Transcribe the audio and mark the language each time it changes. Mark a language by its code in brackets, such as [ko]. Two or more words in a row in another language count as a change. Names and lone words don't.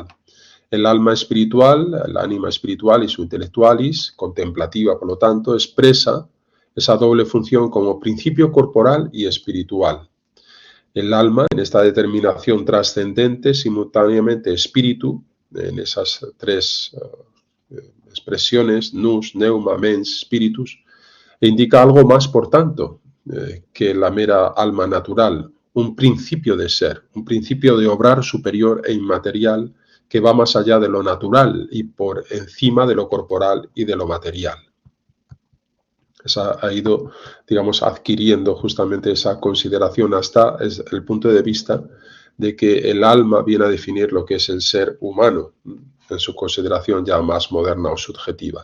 [es] El alma espiritual, el ánima espiritual y su intellectualis, contemplativa, por lo tanto, expresa esa doble función como principio corporal y espiritual. El alma, en esta determinación trascendente, simultáneamente espíritu, en esas tres expresiones, nous, [la] neuma, mens, spiritus, [es] indica algo más, por tanto, que la mera alma natural, un principio de ser, un principio de obrar superior e inmaterial que va más allá de lo natural y por encima de lo corporal y de lo material. Ha ido, digamos, adquiriendo justamente esa consideración hasta el punto de vista de que el alma viene a definir lo que es el ser humano, en su consideración ya más moderna o subjetiva.